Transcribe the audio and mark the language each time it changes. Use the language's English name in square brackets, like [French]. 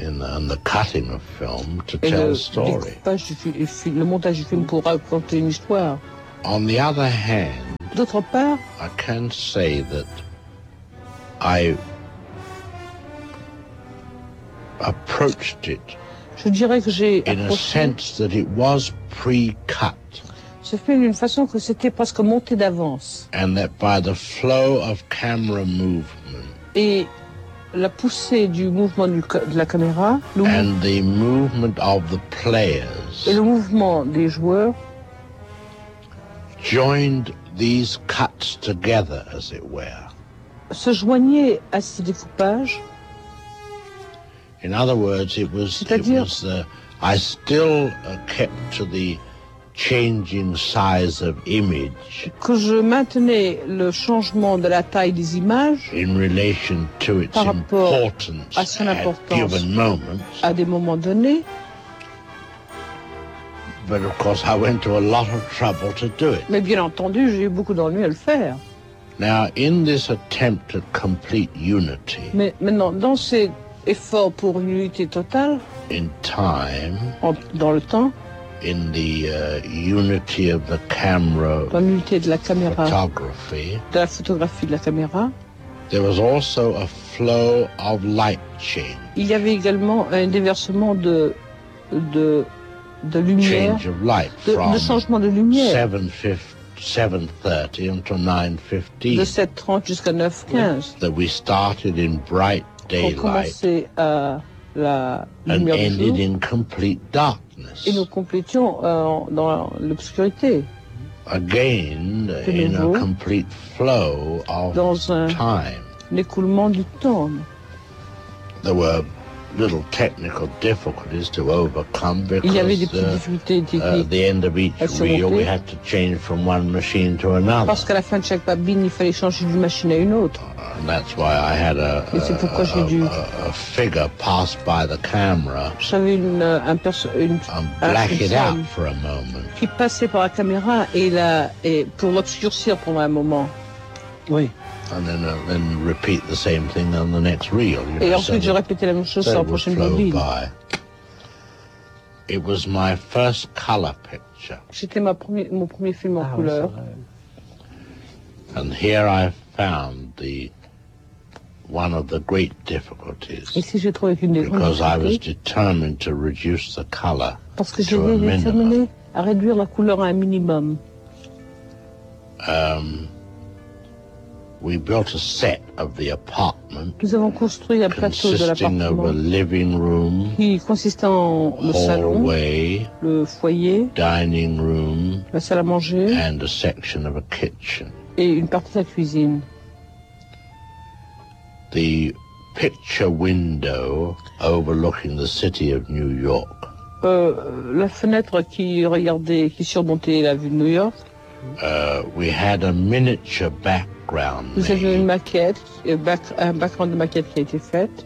[English] and the cutting of film to tell a story. [French] Le montage du film pour raconter une histoire. [English] On the other hand, [French] d'autre part, [English] I can say that I approached it, [French] je dirais que j'ai [English] in a sense that it was pre-cut. [French] Ce film d'une façon que c'était presque monté d'avance. [English] And that by the flow of camera movement, [French] et la poussée du mouvement de la caméra, [English] and the movement of the players, [French] et le mouvement des joueurs, [English] joined these cuts together, as it were. [French] Se joignait à ces découpages. [English] In other words, it was the I still kept to the changing size of image. [French] Que je maintenais le changement de la taille des images. [English] In relation to its importance at given moments. [French] À des moments donnés. [English] But of course, I went to a lot of trouble to do it. [French] Mais bien entendu, j'ai eu beaucoup d'ennuis à le faire. [English] Now, in this attempt at complete unity. [French] Mais maintenant, dans cet effort pour une unité totale. [English] In time. [French] Dans le temps. [English] In the unity of the camera. [French] Dans l'unité de la caméra. [English] Photography. [French] De la photographie de la caméra. [English] There was also a flow of light change. [French] Il y avait également un déversement de lumière. [English] Change of light [French] de changement de lumière. [English] 7:30 until 9:15. [French] De 7:30 jusqu'à 9:15. [English] That we started in bright daylight. [French] On commençait à la lumière du jour. [English] And ended in complete darkness. [French] Et nous complétions dans l'obscurité. [English] Again, [French] de nouveau, [English] in a complete flow of [French] dans un [English] time. [French] L'écoulement du temps. [English] There were little technical difficulties to overcome because [French] il y avait des petites difficultés techniques. [English] At the end of each reel, we had to change from one machine to another. [French] Parce qu'à la fin de chaque babine, il fallait changer d'une machine à une autre. [English] And that's why I had a figure pass by the camera. [French] J'avais une personne [English] out for a moment. [French] Qui passait par la caméra et pour l'obscurcir pendant un moment. Oui. [English] And then repeat the same thing on the next reel. [French] Et ensuite, j'ai répété la même chose sur la prochaine bobine. [English] It was my first color picture. [French] C'était mon premier film en couleur. [English] And here I found one of the great difficulties. [French] Ici, j'ai trouvé une des [English] because I was determined to reduce the color [French] parce que j'étais déterminé à réduire la couleur à un minimum. [English] We built a set of the apartment. [French] Nous avons construit un plateau de l'appartement. [English] Consisting of a living room. [French] Qui consistait en le salon. [English] Hallway. [French] Le foyer. [English] Dining room. [French] La salle à manger. [English] And a section of a kitchen. [French] Et une partie de la cuisine. [English] The picture window overlooking the city of New York. [French] La fenêtre qui surmontait la vue de New York. [English] We had a miniature back. [French] Vous avez une maquette, un background de maquette qui a été faite.